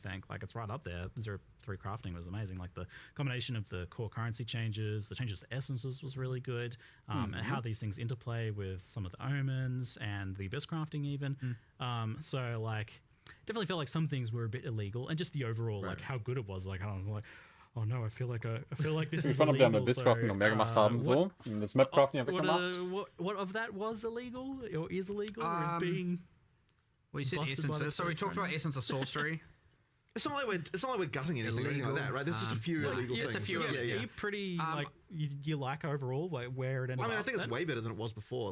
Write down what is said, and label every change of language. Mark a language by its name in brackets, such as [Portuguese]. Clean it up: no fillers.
[English] I think like it's right up there. 0-3 crafting was amazing. Like the combination of the core currency changes, the changes to essences was really good, and how these things interplay with some of the omens and the abyss crafting even. So like definitely felt like some things were a bit illegal, and just the overall like how good it was. Like I don't know, like, oh no, I feel like this is [German] fand, ob wir [English] illegal. [German] am Abyss-Crafting noch mehr gemacht haben, so. Das Map-Crafting haben wir gemacht. [English] What of that was illegal, or is illegal, or is being... Well, you said essences, so we talked about essence of sorcery. It's not like we're gutting anything or anything like that, right? There's just a few illegal things. It's a few. Yeah. Are you pretty, you like overall, like, where it ended up? I think it's way better than it was before.